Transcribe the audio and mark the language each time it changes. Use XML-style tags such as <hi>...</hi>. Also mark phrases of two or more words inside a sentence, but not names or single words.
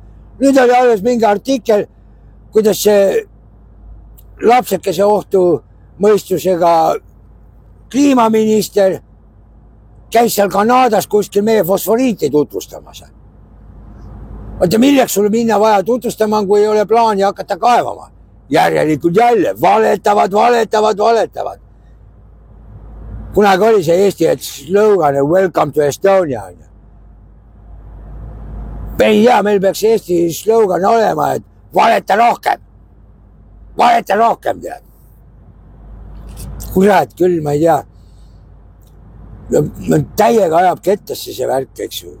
<et>Nüüd oli alles mingi artikkel, kuidas see lapsekese ohtu mõistusega kliimaminister käis seal Kanadas kuskil meie fosforiiti tutvustamas. Oota, milleks sul minna vaja tutvustama, kui ei ole plaani hakata kaevama? Järjelikult jälle valetavad. Kunagi oli see Eesti slogan</et> <en>Welcome to Estonia.</en> <et>Ei tea, meil peaks Eesti slogan olema, et valeta rohkem, tead. Kurat, küll ma ei tea. Täiega ajab kettasse see värk, eks ju.</et>